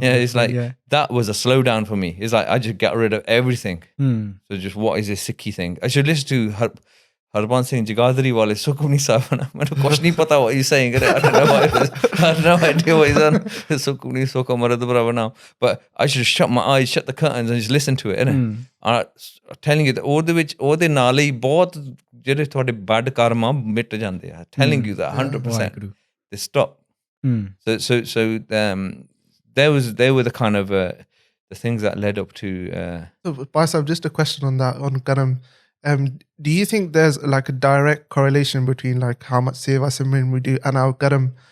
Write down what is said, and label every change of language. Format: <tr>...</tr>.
<en>Yeah, it's like that was a slow down for me. It's like I just got rid of everything. So just what is this Sikhi thing? I should listen to Harban Singh Jagadri wale Sukhmani Sahib. I don't know what he's saying. I don't know what it is. I have no idea what he's on. Sukhmani Sokha Marad Brava now. But I should shut my eyes, shut the curtains, and just listen to it. I'm telling you that</en> <pa>ਉਹਦੇ ਨਾਲ ਹੀ ਬਹੁਤ ਜਿਹੜੇ ਤੁਹਾਡੇ bad karma ਮਿਟ ਜਾਂਦੇ ਆ.</pa> <en>Telling you that 100%. They stop. So they were the kind of the things that led up to. So, Bhai Sahib, just a question on that, on Karam. Do you think there's like a direct correlation between like how much seva simran we do and our karam?</en>